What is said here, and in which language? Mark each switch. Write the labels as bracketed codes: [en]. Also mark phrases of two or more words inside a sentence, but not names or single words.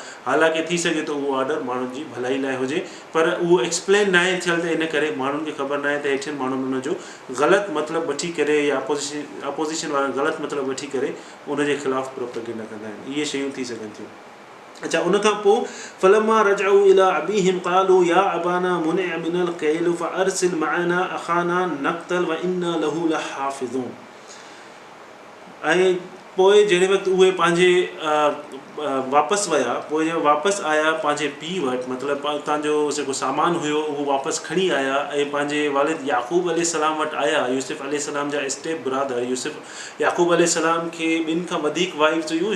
[sd] हालांकि थी सघे थो उहो ऑडर माण्हुनि जी भलाई लाइ हुजे, पर उहो एक्सप्लेन न आहे थियल, त इन करे माण्हुनि खे ख़बर न आहे त हेठिन माण्हुनि उनजो ग़लति मतिलबु वठी करे या अपोज़िशन वारा ग़लति मतिलबु वठी करे उनजे ख़िलाफ़ु प्रोपेगेंडा कंदा आहिनि। इहे शयूं थी सघनि थियूं। अच्छा, उनखां पोइ [ar] فلما رجعوا إلى أبيهم قالوا يا أبانا منع منا الكيل فأرسل معنا أخانا نكتل وإنا له لحافظون. [sd] ऐं पोइ जहिड़े वक़्तु उहे पंहिंजे वापसि विया, पोइ जो वापसि आया पंहिंजे पीउ वटि, मतिलबु तव्हांजो जेको सामान हुयो उहो वापसि खणी आया ऐं पंहिंजे वालिद याक़ूब अलैहिस्सलाम वटि आया। यूसुफ अलैहिस्सलाम जा [en] step brother [sd] यूसुफ याक़ूब अलैहिस्सलाम खे ॿिनि खां वधीक वाइफ्स हुयूं।